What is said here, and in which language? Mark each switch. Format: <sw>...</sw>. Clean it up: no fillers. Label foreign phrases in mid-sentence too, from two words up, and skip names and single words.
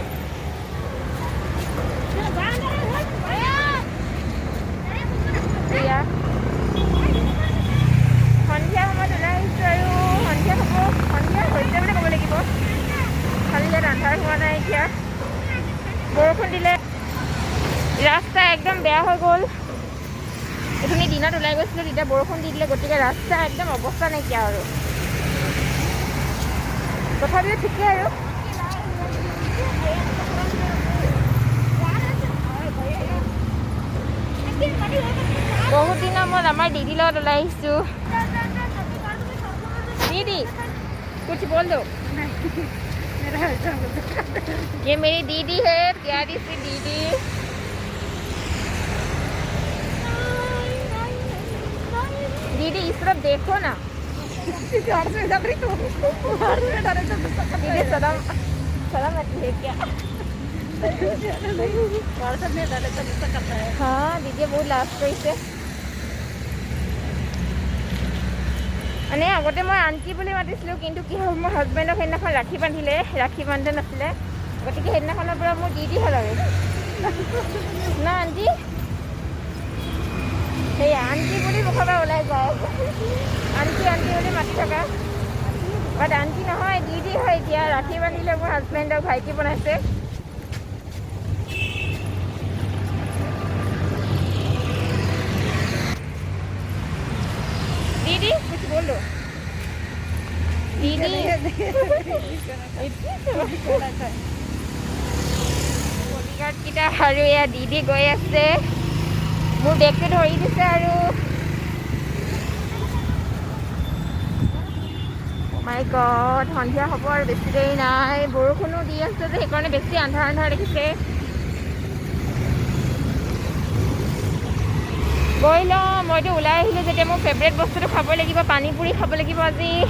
<as>এয়া সন্ধিয়া সময়ত ওলাই আহিছো আৰু সন্ধিয়া হ'ব সন্ধিয়া হৈছে বুলি ক'ব লাগিব খালি ইয়াত আন্ধাৰ হোৱা নাই এতিয়া বৰষুণ দিলে ৰাস্তা একদম বেয়া হৈ গ'ল এইখিনি দিনত ওলাই গৈছিলোঁ তেতিয়া বৰষুণ দি দিলে গতিকে ৰাস্তা একদম অৱস্থা নাইকিয়া আৰু তথাপিও ঠিকেই আৰু</as> <hi>बहुत दिन मैं हमारे दीदी लोग लाई दीदी कुछ बोल दो ये मेरी दीदी है प्यारी सी दीदी दीदी इस तरफ देखो ना दीदी सलाम सलाम है क्या हाँ दीदी बहुत लास्ट</hi> <as>কৰিছে মানে আগতে মই আন্টি বুলি মাতিছিলোঁ কিন্তু কি হ'ল মোৰ হাজবেণ্ডক সেইদিনাখন ৰাখি বান্ধিলে ৰাখি বান্ধা নাছিলে গতিকে সেইদিনাখনৰ পৰা মোৰ দিদি হ'ল আৰু না আন্টি সেই আন্টি বুলি মুখৰ পৰা ওলাই যায় আন্টি আন্টি বুলি মাতি থকা বাট আন্টি নহয় দিদি হয় এতিয়া ৰাখি বান্ধিলে মোৰ হাজবেণ্ডক ভাইটি বনাইছে</as> <hi>दीदी कुछ बोलो दीदी</hi> <as>बॉडीगार्ड किटा আৰু এয়া दीदी গৈ আছে মোৰ বেগটো ধৰি দিছে আৰু</as> <en>My God</en> <as>সন্ধিয়া হ'ব আৰু বেছি দেৰি নাই বৰষুণো দি আছে যে সেইকাৰণে বেছি আন্ধাৰ আন্ধাৰ দেখিছে গৈ লওঁ মইতো ওলাই আহিলোঁ যেতিয়া মোৰ ফেভৰেট বস্তুটো খাব লাগিব পানীপুৰি খাব লাগিব আজি</as>